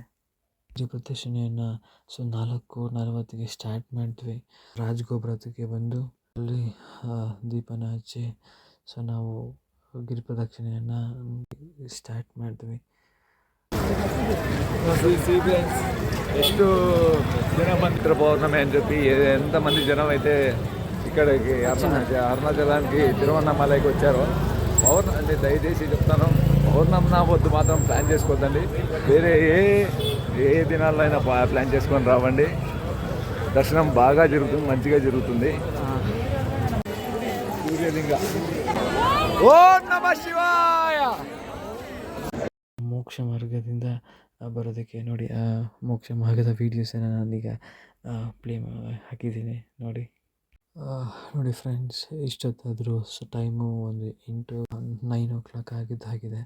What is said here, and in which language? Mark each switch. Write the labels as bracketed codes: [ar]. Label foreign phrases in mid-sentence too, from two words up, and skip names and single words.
[kn] ಗಿರಿ ಪ್ರದಕ್ಷಿಣೆಯನ್ನು 4:40ಗೆ ಸ್ಟಾರ್ಟ್ ಮಾಡಿದ್ವಿ. ರಾಜಗೋಪುರಕ್ಕೆ ಬಂದು ಅಲ್ಲಿ ದೀಪನ ಹಚ್ಚಿ ಸೊ ನಾವು ಗಿರಿ ಪ್ರದಕ್ಷಿಣೆಯನ್ನು ಸ್ಟಾರ್ಟ್ ಮಾಡಿದ್ವಿ. ಎಷ್ಟು ಜನ ಬಂದಿದ್ರು [te] పౌర్ణమి అని చెప్పి ఎంతమంది జనం అయితే ఇక్కడికి అరుణాచలానికి తిరువన్నమలైకి వచ్చారో పౌర్ణమి దయచేసి చెప్తాను, పౌర్ణమి నా వద్దు మాత్రం ప్లాన్ చేసుకోవద్దండి. వేరే ఏ దినాల్లో అయినా ప్లాన్ చేసుకొని రావండి. దర్శనం బాగా జరుగుతుంది, మంచిగా జరుగుతుంది. సూర్యలింగ [sa] ఓం నమః శివాయ. [kn] ಮೋಕ್ಷ ಮಾರ್ಗದಿಂದ ಬರೋದಕ್ಕೆ ನೋಡಿ, ಮೋಕ್ಷ ಮಾರ್ಗದ ವೀಡಿಯೋಸನ್ನು ನಾನೀಗ ಪ್ಲೇ ಹಾಕಿದ್ದೀನಿ ನೋಡಿ. ನೋಡಿ ಫ್ರೆಂಡ್ಸ್, ಇಷ್ಟೊತ್ತಾದರೂ ಸೊ ಟೈಮು ಒಂದು 9 o'clock ಆಗಿದ್ದಾಗಿದೆ.